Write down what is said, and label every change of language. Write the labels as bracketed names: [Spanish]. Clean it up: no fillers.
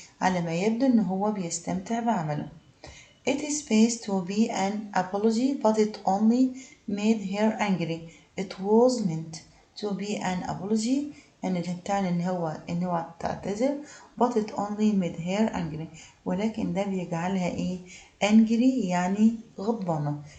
[Arabic] على ما يبدو إن هو بيستمتع بعمله. [English] It is supposed to be an apology but it only made her angry. It was meant to be an apology [Arabic] يعني اللي بتعني إن هو تعتذر [English] but it only made her angry. [Arabic] ولكن ده بيجعلها إيه؟ angry يعني غضبانة.